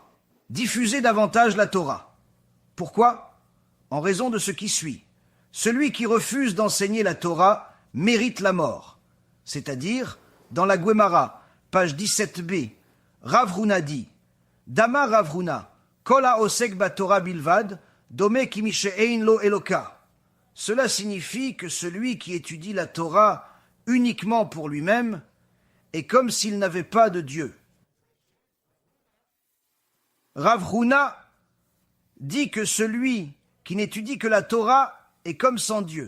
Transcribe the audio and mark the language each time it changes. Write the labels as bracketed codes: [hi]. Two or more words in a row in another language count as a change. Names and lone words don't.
[fr] Diffuser davantage la Torah. Pourquoi? En raison de ce qui suit. Celui qui refuse d'enseigner la Torah mérite la mort. C'est-à-dire, dans la Guémara, page 17b, Rav Huna dit, [he] אמר רב הונא, כל העוסק בתורה בלבד, דומה כמי שאין לו אלוה. [fr] Cela signifie que celui qui étudie la Torah uniquement pour lui-même est comme s'il n'avait pas de Dieu. Rav Huna dit que celui qui n'étudie que la Torah est comme sans Dieu.